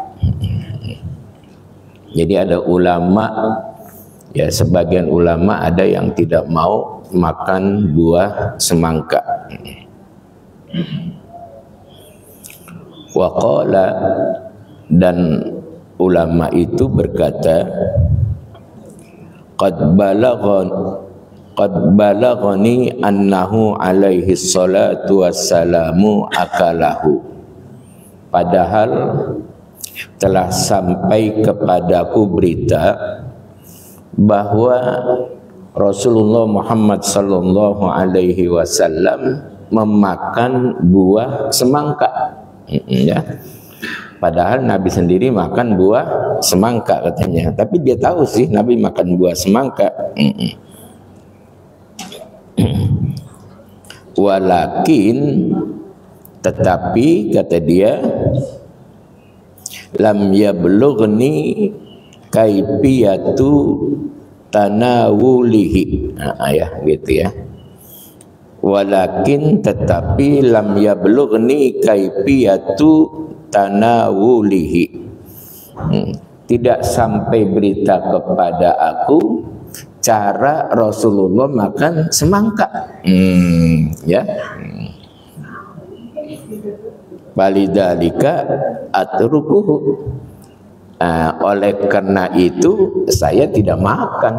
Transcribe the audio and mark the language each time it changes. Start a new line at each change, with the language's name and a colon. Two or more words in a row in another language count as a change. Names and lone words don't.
Indonesian: Jadi ada ulama, ya sebagian ulama ada yang tidak mau makan buah semangka.
Arabic: وقال,
Indonesian: dan ulama itu berkata,
Arabic: قد بلغني أنه عليه الصلاة والسلام أكله.
Indonesian: Padahal telah sampai kepadaku berita bahwa Rasulullah Muhammad
Arabic: صلى الله عليه وسلم
Indonesian: memakan buah semangka. Ya. Padahal Nabi sendiri makan buah semangka katanya. Tapi dia tahu sih Nabi makan buah semangka. Walakin, tetapi kata dia,
Arabic: لم يبلغني كيفية تناوله.
Indonesian: Ya gitu ya. Walakin, tetapi
Arabic: لم يبلغني كيفية تناوله.
Indonesian: Tidak sampai berita kepada aku cara Rasulullah makan semangka.
Arabic: Ya. ولذلك أتركه.
Indonesian: Oleh karena itu saya tidak makan.